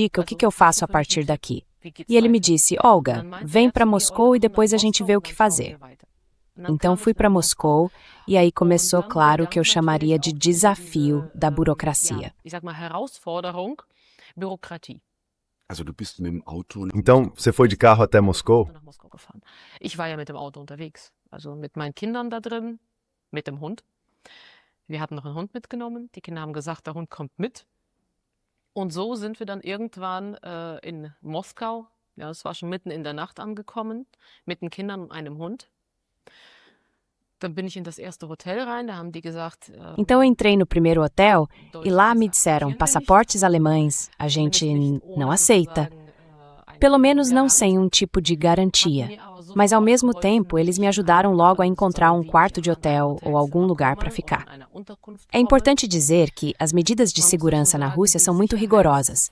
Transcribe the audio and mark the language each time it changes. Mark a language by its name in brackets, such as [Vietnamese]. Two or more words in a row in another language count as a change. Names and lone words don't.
[Portuguese] O que eu faço a partir daqui? E ele me disse, Olga, vem para Moscou e depois a gente vê o que fazer. Então fui para Moscou e aí começou, claro, o que eu chamaria de desafio da burocracia. Então, você foi de carro até Moscou? [German] Ich war ja mit dem Auto unterwegs, also mit meinen Kindern da drin, mit dem Hund. Wir hatten noch einen Hund mitgenommen, die Kinder haben gesagt, der Hund kommt mit. Und so sind wir dann irgendwann in Moskau, ja, es war schon mitten in der Nacht angekommen, mit den Kindern und einem Hund. Dann bin ich in das erste Hotel rein, da haben die gesagt... [Portuguese] Então eu entrei no primeiro hotel e lá me disseram, passaportes alemães, a gente não aceita. Pelo menos não sem um tipo de garantia. Mas ao mesmo tempo, eles me ajudaram logo a encontrar um quarto de hotel ou algum lugar para ficar. É importante dizer que as medidas de segurança na Rússia são muito rigorosas.